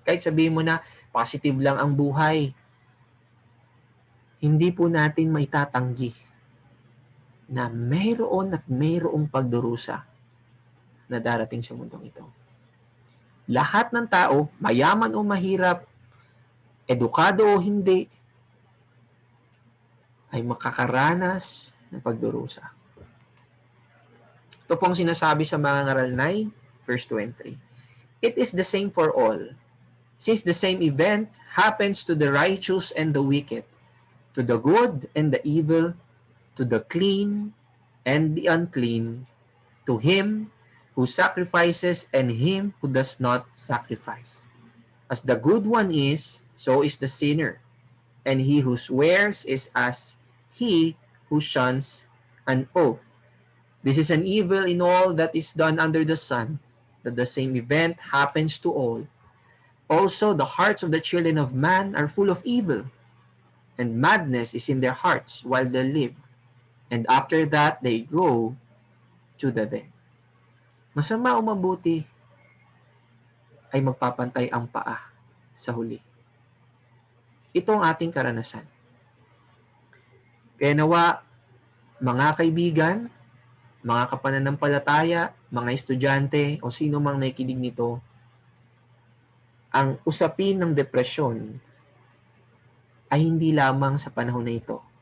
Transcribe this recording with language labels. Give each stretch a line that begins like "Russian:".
Filipino: Kahit sabihin mo na positive lang ang buhay, hindi po natin maitatanggi na mayroon at mayroong pagdurusa na darating sa mundong ito. Lahat ng tao, mayaman o mahirap, edukado o hindi, ay makakaranas ng pagdurusa. Ito pong sinasabi sa mga ngaral 9, verse 23.
English: It is the same for all, since the same event happens to the righteous and the wicked, to the good and the evil, to the clean and the unclean, to him who sacrifices and him who does not sacrifice. As the good one is, so is the sinner, and he who swears is as he who shuns an oath. This is an evil in all that is done under the sun, that the same event happens to all. Also, the hearts of the children of man are full of evil, and madness is in their hearts while they live, and after that they go to the dead.
Filipino: Masama o mabuti ay magpapantay ang paa sa huli. Ito ang ating karanasan. Kaya nawa, mga kaibigan, mga kapananampalataya, mga estudyante, o sino mang nakikinig nito, ang usapin ng depresyon ay hindi lamang sa panahon na ito.